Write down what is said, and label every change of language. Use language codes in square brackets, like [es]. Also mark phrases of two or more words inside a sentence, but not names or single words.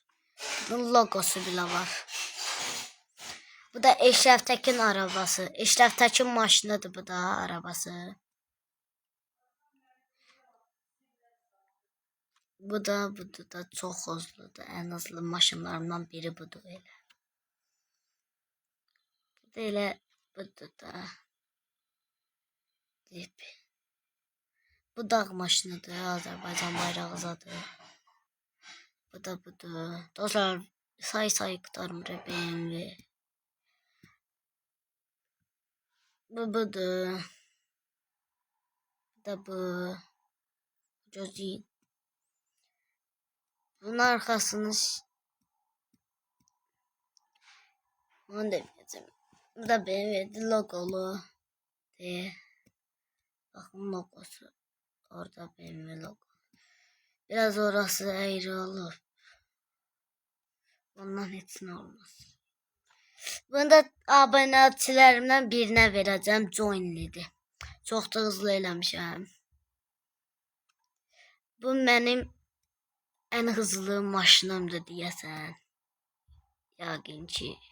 [tr] Bunun logosu bile var. Bu da Eşref Tekin arabası. [az] Eşref Tekin maşınıdır bu da arabası. [tr] Bu da çok hızlıdır. En hızlı [az] maşınlarımdan biri budur elə. Bu da elə budur da. Dip. Bu dağ maşınıdır. Azərbaycan bayrağı. Bu da budur. Dostlar say qurtarmır BMW. Bu budur. Bu da bu. Gözün. [tr] Bunun arkasını bunu demeyeceğim. Bu da BMW logolu. Bakın logosu. Orada BMW logo. Biraz orası eğri olur. Ondan hepsini olmaz. [az] Bunu da abonəçilərimdən birinə verəcəm. Joinlidir. Çox da hızlı eləmişəm. Bu mənim [tr] en hızlı [az] maşınımdır deyəsən. Yəqin ki.